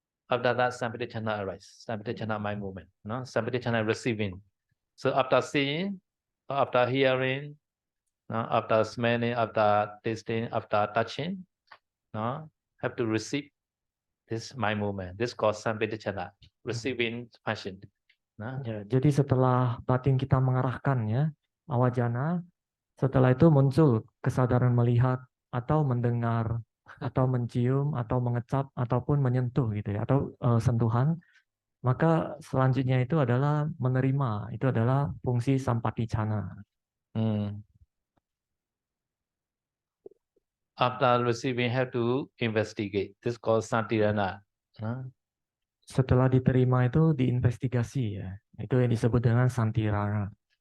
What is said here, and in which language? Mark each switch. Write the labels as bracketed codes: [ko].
[en] After that, sampadichana arise. Sampadichana mind movement, no. Sampadichana receiving. So after seeing, after hearing, no, after smelling, after tasting, after touching, no, have to receive this mind movement. This called sampadichana, receiving function. No? [id] Ya, jadi setelah batin kita mengarahkan ya, awajana, setelah itu muncul kesadaran melihat atau mendengar atau mencium atau mengecap ataupun menyentuh gitu ya, atau sentuhan, maka selanjutnya itu adalah menerima, itu adalah fungsi sampatichana. [en] After receiving, have to investigate. This called santirana. [id] Setelah diterima itu diinvestigasi ya, itu yang disebut dengan santirana.